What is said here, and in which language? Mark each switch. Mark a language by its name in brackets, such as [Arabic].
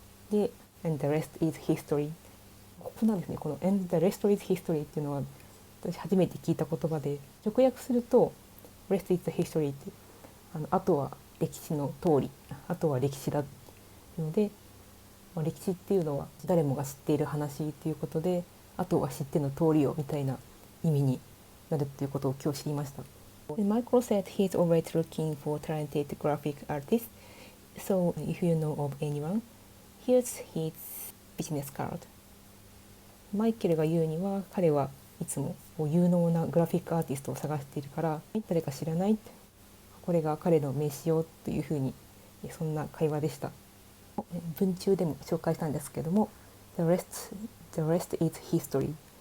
[English] で、and the rest is history. [Japanese] ここなんですね。この [English] and the rest is history [Japanese] っていうのは私初めて聞いた言葉で、直訳すると [English] rest is history [Japanese] って、あとは歴史の通り、あとは歴史だっていうので、歴史っていうのは誰もが知っている話ということで、あとは知っての通りよみたいな意味になるということを今日知りました。 [English] Michael said he's always looking for talented graphic artists, so if you know of anyone, here's his business card. [Japanese] マイケルが言うには、彼はいつも有能なグラフィックアーティストを探しているから、誰か知らない？これが彼の名刺よというふうに、そんな会話でした。文中でも紹介したんですけども [English] the rest is history。